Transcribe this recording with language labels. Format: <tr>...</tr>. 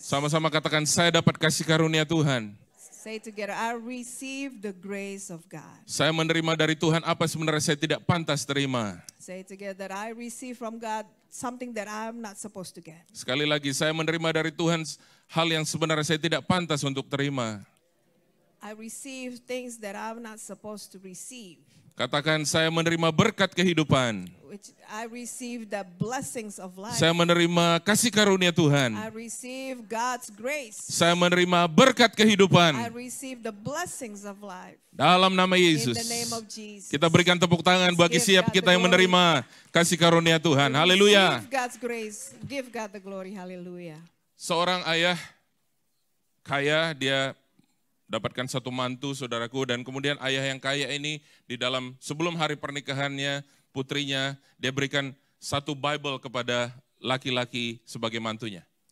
<id>Sama-sama katakan saya dapat kasih karunia Tuhan.</id> <en>Say together, I receive the grace of God.</en> <id>Saya menerima dari Tuhan apa sebenarnya saya tidak pantas terima.</id> <en>Say together, I receive from God something that I'm not supposed to get.</en> <id>Sekali lagi, saya menerima dari Tuhan hal yang sebenarnya saya tidak pantas untuk terima.</id> <en>I receive things that I'm not supposed to receive.</en> <id>Katakan saya menerima berkat kehidupan.</id> <en>Which I receive the blessings of life.</en> <id>Saya menerima kasih karunia Tuhan.</id> <en>I receive God's grace.</en> <id>Saya menerima berkat kehidupan.</id> <en>I receive the blessings of life.</en> <id>Dalam nama Yesus.</id> <en>In the name of Jesus.</en> <id>Kita berikan tepuk tangan bagi siap kita yang menerima kasih karunia Tuhan. Haleluya.</id> <en>Give God's grace. Give God the glory. Haleluya.</en> <id>Seorang ayah kaya, dia dapatkan satu mantu, saudaraku, dan kemudian ayah yang kaya ini di dalam sebelum hari pernikahannya, putrinya, dia berikan satu Bible kepada laki-laki sebagai mantunya.</id>